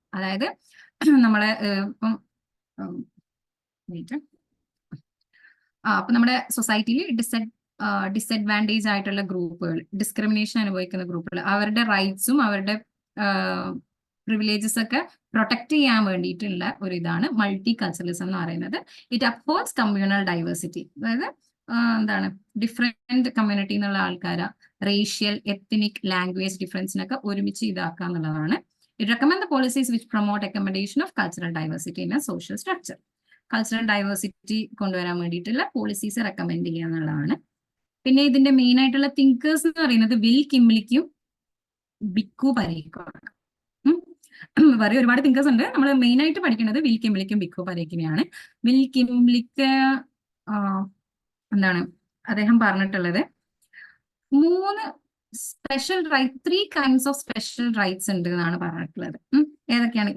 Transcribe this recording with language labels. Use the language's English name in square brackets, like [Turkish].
[Malayalam] അതായത് നമ്മളെ ഇപ്പം അപ്പൊ നമ്മുടെ സൊസൈറ്റിയിൽ ഡിസഡ്വാൻറ്റേജ് ആയിട്ടുള്ള ഗ്രൂപ്പുകൾ, ഡിസ്ക്രിമിനേഷൻ അനുഭവിക്കുന്ന ഗ്രൂപ്പുകൾ, അവരുടെ റൈറ്റ്സും അവരുടെ പ്രിവിലേജസ് ഒക്കെ പ്രൊട്ടക്ട് ചെയ്യാൻ വേണ്ടിയിട്ടുള്ള ഒരു ഇതാണ് മൾട്ടി കൾച്ചറലിസം എന്ന് പറയുന്നത്. [English] It upholds communal diversity. [Malayalam] അതായത് എന്താണ് ഡിഫറെന്റ് കമ്മ്യൂണിറ്റി എന്നുള്ള ആൾക്കാരെ റേഷ്യൽ എത്നിക് ലാംഗ്വേജ് ഡിഫറൻസിനൊക്കെ ഒരുമിച്ച് ഇതാക്കുക എന്നുള്ളതാണ്. [English] It recommend the policies which promote accommodation of cultural diversity in a social structure. [Malayalam] Cultural diversity കൊണ്ടുവരാൻ വേണ്ടിയിട്ടുള്ള പോളിസീസ് റെക്കമെൻഡ് ചെയ്യുക എന്നുള്ളതാണ്. പിന്നെ ഇതിന്റെ മെയിൻ ആയിട്ടുള്ള തിങ്കേഴ്സ് എന്ന് പറയുന്നത് വിൽ കിംലിക്കും ബിക്കു പരേക്കുമാണ്. വേറെ ഒരുപാട് തിങ്കേഴ്സ് ഉണ്ട്. നമ്മൾ മെയിൻ ആയിട്ട് പഠിക്കുന്നത് വിൽ കിംലിക്കും ബിക്കു പരേക്കിനെയാണ്. വിൽ കിംലിക്ക് എന്താണ് അദ്ദേഹം പറഞ്ഞിട്ടുള്ളത് 3 special right 3 kinds of special rights ഉണ്ട് എന്നാണ് പറഞ്ഞിട്ടുള്ളത്. ഏതൊക്കെയാണ്?